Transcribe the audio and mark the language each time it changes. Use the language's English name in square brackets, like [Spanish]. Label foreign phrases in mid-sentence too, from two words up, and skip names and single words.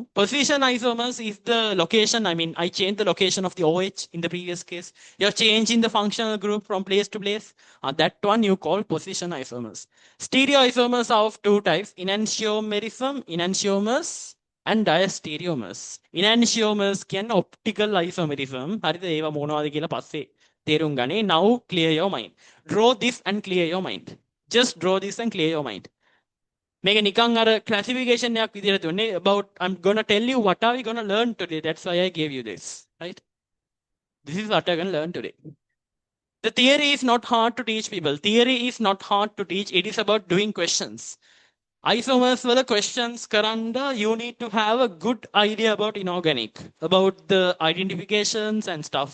[English] Position isomers is the location. I mean, I changed the location of the OH in the previous case. You're changing the functional group from place to place. That one you call position isomers. Stereoisomers are of two types, enantiomers, and diastereomers. Enantiomers can optical isomerism. [Sinhala] හරිද ඒවා මොනවද කියලා පස්සේ තේරුම් ගන්නේ. [English] Now clear your mind. Draw this and clear your mind. Just draw this and clear your mind. [Sinhala] මේක නිකන් අර classification එකක් විදිහට දුන්නේ [English] about I'm going to tell you what are we going to learn today. That's why I gave you this, right? This is what I'm going to learn today. The theory is not hard to teach people. Theory is not hard to teach. It is about doing questions. Isomers were the questions karanda. You need to have a good idea about inorganic, about the identifications and stuff.